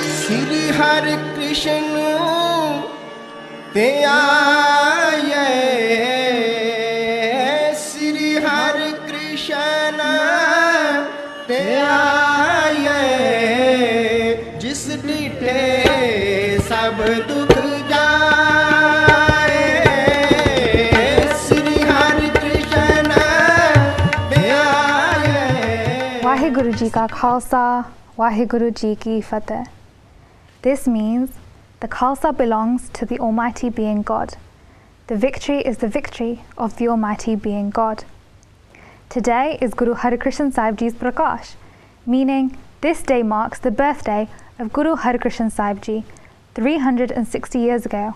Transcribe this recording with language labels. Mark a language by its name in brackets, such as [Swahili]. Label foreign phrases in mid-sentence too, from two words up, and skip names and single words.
[Punjabi] ਸ੍ਰੀ ਹਰ ਕ੍ਰਿਸ਼ਨ ਤੇ ਆਏ, ਸ੍ਰੀ ਹਰ ਕ੍ਰਿਸ਼ਨ ਤੇ ਆਏ, ਜਿਸ ਡਿੱਠੇ ਸਭ ਦੁਖ ਜਾਏ, ਸ੍ਰੀ ਹਰ ਕ੍ਰਿਸ਼ਨ ਤੇ ਆਏ. ਵਾਹਿਗੁਰੂ ਜੀ ਕਾ ਖ਼ਾਲਸਾ, ਵਾਹਿਗੁਰੂ ਜੀ ਕੀ ਫ਼ਤਹਿ. [English] This means the Khalsa belongs to the Almighty Being God. The victory is the victory of the Almighty Being God. Today is Guru Har Krishan Sahib Ji's parkash, meaning this day marks the birthday of Guru Har Krishan Sahib Ji 360 years ago.